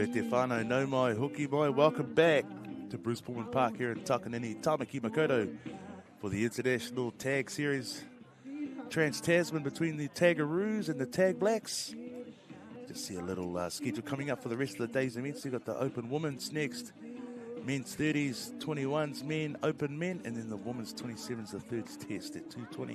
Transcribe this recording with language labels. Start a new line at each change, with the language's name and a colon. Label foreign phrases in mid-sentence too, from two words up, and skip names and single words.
Māori: whānau no mai, hoki mai.
English: Welcome back to Bruce Pulman Park here in Takanini, Tamaki Makaurau for the International Tag Series. Trans Tasman between the Tagaroos and the Tag Blacks. Just see a little schedule coming up for the rest of the day's events. You've got the Open Women's next, men's 30s, 21s men, Open men, and then the women's 27s, the third test at 2:20.